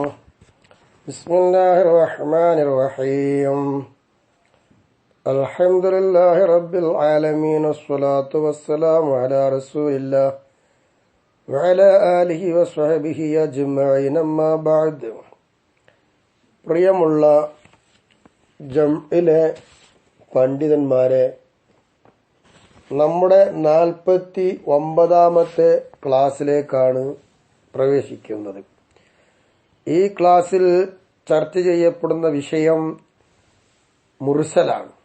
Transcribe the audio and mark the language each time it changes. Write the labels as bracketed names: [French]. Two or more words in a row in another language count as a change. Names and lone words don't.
[Arabic] بسم الله الرحمن الرحيم. الحمد لله رب العالمين والصلاة والسلام على رسول الله وعلى آله وصحبه أجمعين أما بعد. [Malayalam] പ്രിയമുള്ള ജംഇലെ പണ്ഡിതന്മാരെ, നമ്മുടെ 49ാമത്തെ ക്ലാസ്സിലേക്കാണ് പ്രവേശിക്കുന്നത്. ഈ ക്ലാസ്സിൽ ചർച്ച ചെയ്യപ്പെടുന്ന വിഷയം മുർസലാണ്.